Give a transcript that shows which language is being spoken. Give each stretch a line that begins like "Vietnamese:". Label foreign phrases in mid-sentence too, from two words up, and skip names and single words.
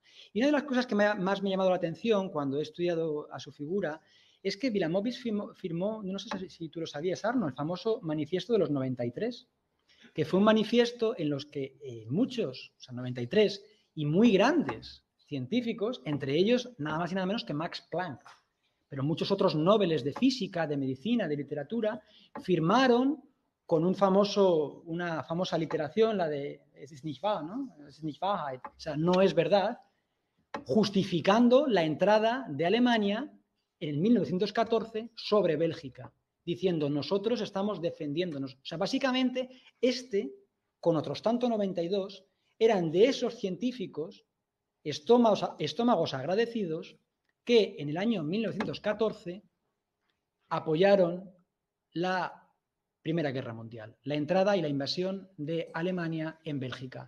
Spanish: Y una de las cosas que más me ha llamado la atención cuando he estudiado a su figura es que Vilamovich firmó, no sé si tú lo sabías, Arno, el famoso Manifiesto de los 93, que fue un manifiesto en los que muchos, o sea, 93, y muy grandes científicos, entre ellos nada más y nada menos que Max Planck, pero muchos otros Nobeles de física, de medicina, de literatura, firmaron con una famosa literación, la de
German: Es ist nicht wahr,
Spanish: ¿no?
German: Es ist nicht Wahrheit,
Spanish: o sea, no es verdad, justificando la entrada de Alemania en 1914 sobre Bélgica, diciendo nosotros estamos defendiéndonos. O sea, básicamente con otros tanto 92, eran de esos científicos, estómagos agradecidos, que en el año 1914 apoyaron la Primera Guerra Mundial, la entrada y la invasión de Alemania en Bélgica.